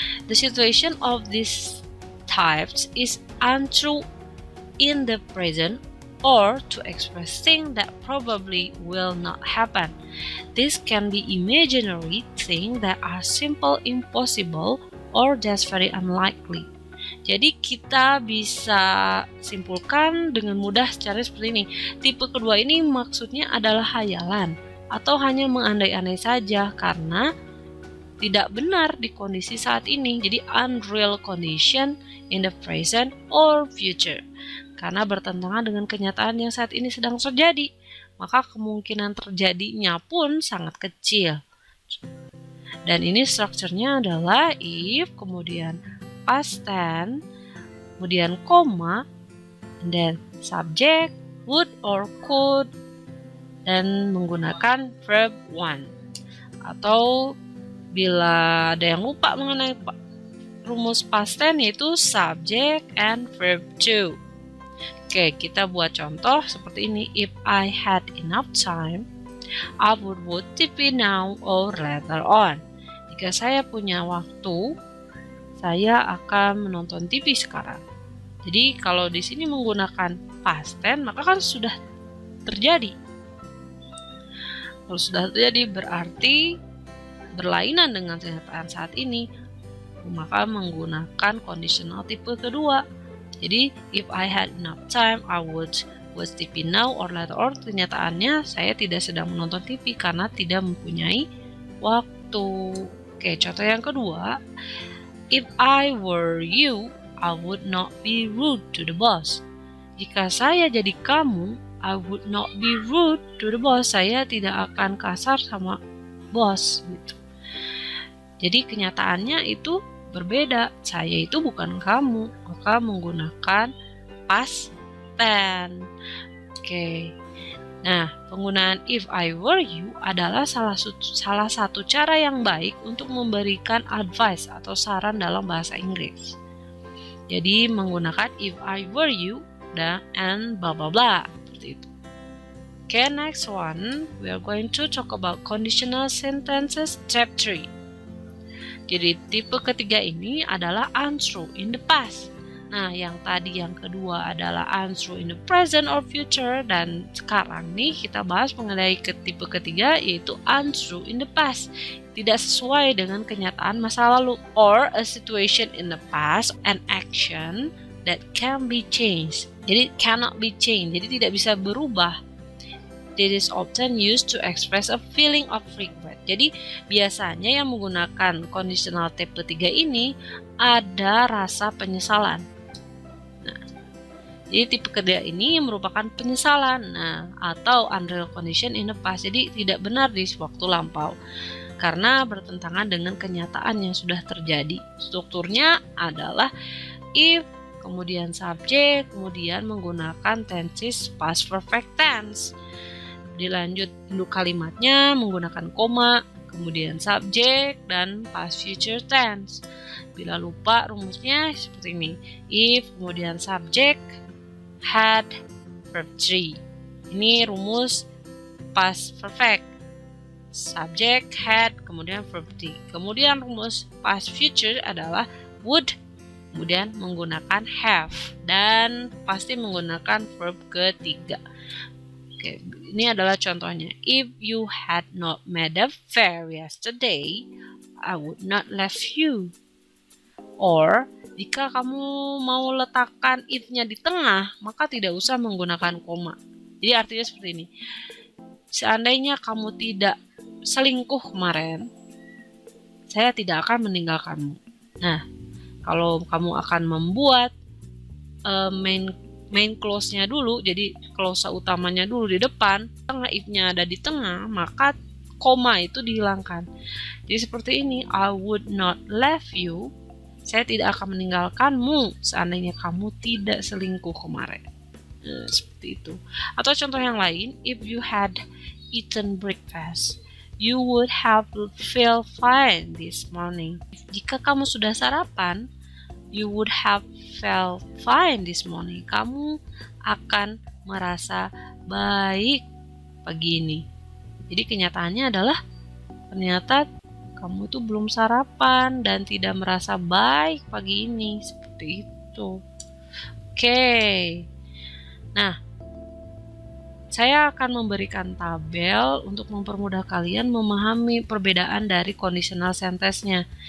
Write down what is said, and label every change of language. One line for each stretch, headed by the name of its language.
English: The situation of these types is untrue in the present or to express things that probably will not happen. This can be imaginary things that are simple impossible or just very unlikely.
Indonesian: Jadi kita bisa simpulkan dengan mudah secara seperti ini. Tipe kedua ini maksudnya adalah hayalan atau hanya mengandai-andai saja karena tidak benar di kondisi saat ini. Jadi
English: unreal condition in the present or future.
Indonesian: Karena bertentangan dengan kenyataan yang saat ini sedang terjadi, maka kemungkinan terjadinya pun sangat kecil. Dan ini strukturnya adalah if, kemudian past tense, kemudian koma, dan subject, would or could, dan menggunakan verb 1. Atau bila ada yang lupa mengenai rumus past tense, yaitu subject and verb 2. Oke, kita buat contoh seperti ini.
English: If I had enough time, I would watch TV now or later on.
Indonesian: Jika saya punya waktu, saya akan menonton TV sekarang. Jadi kalau di sini menggunakan past tense, maka kan sudah terjadi. Kalau sudah terjadi berarti berlainan dengan kenyataan saat ini, maka menggunakan conditional tipe kedua. Jadi
English: if I had enough time, I would watch TV now or later on.
Indonesian: Kenyataannya saya tidak sedang menonton TV karena tidak mempunyai waktu. Oke, contoh yang kedua,
English: if I were you, I would not be rude to the boss.
Indonesian: Jika saya jadi kamu,
English: I would not be rude to the boss.
Indonesian: Saya tidak akan kasar sama bos gitu. Jadi kenyataannya itu berbeda. Saya itu bukan kamu, maka menggunakan past 10. Oke. Nah, penggunaan
English: if I were you
Indonesian: adalah salah satu cara yang baik untuk memberikan advice atau saran dalam bahasa Inggris. Jadi menggunakan
English: if I were you
Indonesian: dan and blah blah blah seperti itu.
English: Okay, next one we are going to talk about conditional sentences type 3.
Indonesian: Jadi tipe ketiga ini adalah
English: untrue in the past.
Indonesian: Nah, yang tadi yang kedua adalah
English: untrue in the present or future,
Indonesian: dan sekarang nih kita bahas mengenai tipe ketiga yaitu
English: untrue in the past.
Indonesian: Tidak sesuai dengan kenyataan masa lalu,
English: or a situation in the past, an action that can be changed.
Indonesian: Jadi
English: cannot be changed,
Indonesian: jadi tidak bisa berubah.
English: It is often used to express a feeling of regret.
Indonesian: Jadi biasanya yang menggunakan conditional tipe 3 ini ada rasa penyesalan. Jadi tipe ketiga ini merupakan penyesalan, atau
English: unreal condition in the past.
Indonesian: Jadi tidak benar di waktu lampau karena bertentangan dengan kenyataan yang sudah terjadi. Strukturnya adalah if, kemudian subject, kemudian menggunakan tenses past perfect tense. Dilanjut dulu kalimatnya menggunakan koma, kemudian subject dan past future tense. Bila lupa rumusnya seperti ini. If, kemudian subject, had, verb 3. Ini rumus past perfect. Subject, had, kemudian verb 3. Kemudian rumus past future adalah would, kemudian menggunakan have, dan pasti menggunakan verb ketiga. Oke, ini adalah contohnya.
English: If you had not made a fair yesterday, I would not left you.
Indonesian: Or, jika kamu mau letakkan if-nya di tengah, maka tidak usah menggunakan koma. Jadi artinya seperti ini. Seandainya kamu tidak selingkuh kemarin, saya tidak akan meninggalkanmu. Nah, kalau kamu akan membuat main clause-nya dulu, jadi clause utamanya dulu di depan, tengah if-nya ada di tengah, maka koma itu dihilangkan. Jadi seperti ini,
English: I would not leave you.
Indonesian: Saya tidak akan meninggalkanmu seandainya kamu tidak selingkuh kemarin. Seperti itu. Atau contoh yang lain,
English: if you had eaten breakfast, you would have felt fine this morning.
Indonesian: Jika kamu sudah sarapan,
English: you would have felt fine this morning.
Indonesian: Kamu akan merasa baik pagi ini. Jadi kenyataannya adalah ternyata kamu tuh belum sarapan dan tidak merasa baik pagi ini. Seperti itu. Oke. Nah, saya akan memberikan tabel untuk mempermudah kalian memahami perbedaan dari conditional sentence-nya.